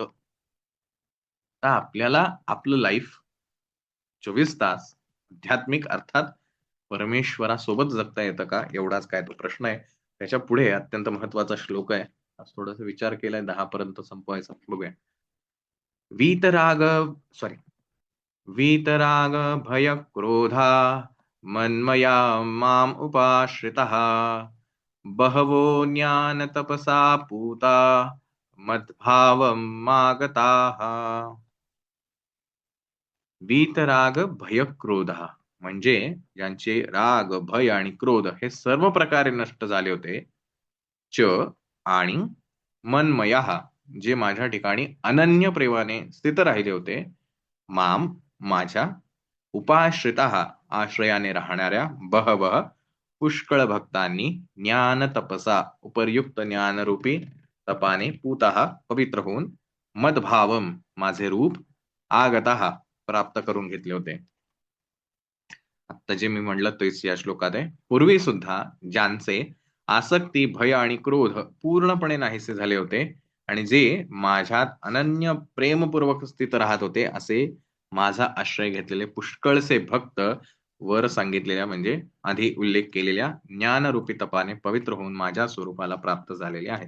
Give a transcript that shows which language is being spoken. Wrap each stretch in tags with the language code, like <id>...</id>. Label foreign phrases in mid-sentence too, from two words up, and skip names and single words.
<mr>तर आपल्याला आपलं लाईफ 24 तास आध्यात्मिक अर्थात परमेश्वरासोबत जगता येतं का? एवढाच काय तो प्रश्न आहे. त्याच्या पुढे अत्यंत महत्त्वाचा श्लोक आहे. आज थोडासा विचार केलाय 10 पर्यंत संपवायचा. बघूया.</mr> <sa>वीतराग सॉरी वीतराग भय क्रोधा मन्मया माम उपाश्रितः बहवो ज्ञानतपसा पूता मद्भावं मागताः. वीतराग भय क्रोध</sa> <mr>म्हणजे ज्यांचे राग, भय आणि क्रोध हे सर्व प्रकारे नष्ट झाले होते. च आणि मनमयः जे माझ्या ठिकाणी अनन्य प्रेमाने स्थित राहिले होते. माम माझ्या उपाश्रितः आश्रयाने राहणाऱ्या बहवः पुष्कळ भक्तांनी</mr> <sa>ज्ञान तपसा</sa> <mr>उपर्युक्त ज्ञानरूपी तपाने पूतः पवित्र होऊन मदभावम माझे रूप आगतः प्राप्त करून घेतले होते. आता जे मी म्हणलं तेच या श्लोकात आहे. पूर्वी सुद्धा ज्यांचे आसक्ती, भय आणि क्रोध पूर्णपणे नाहीसे झाले होते आणि जे माझ्यात अनन्य प्रेमपूर्वक स्थित राहत होते, असे माझा आश्रय घेतलेले पुष्कळसे भक्त वर सांगितलेल्या म्हणजे आधी उल्लेख केलेल्या ज्ञानरूपी तपाने पवित्र होऊन माझ्या स्वरूपाला प्राप्त झालेले आहेत.</mr>